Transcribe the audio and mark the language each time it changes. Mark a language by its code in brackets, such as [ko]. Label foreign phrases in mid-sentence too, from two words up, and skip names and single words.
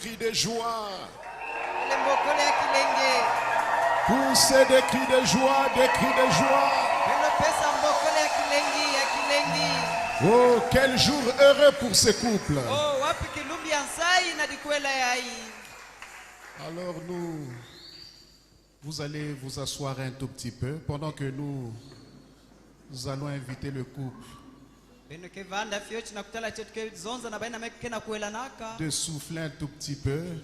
[fr] de joie. [kg] Lembokole ya kilenge. [fr] Poussez des cris de joie, des cris de joie. [kg] Pesa mbokole ya kilengi, ya kilengi. [fr] Oh, quel jour heureux pour ce couple. [kg] Oh, wapi kilumbi ansai na dikwela yai. [fr] Alors vous allez vous asseoir un tout petit peu pendant que nous allons inviter le couple de souffler un tout petit peu.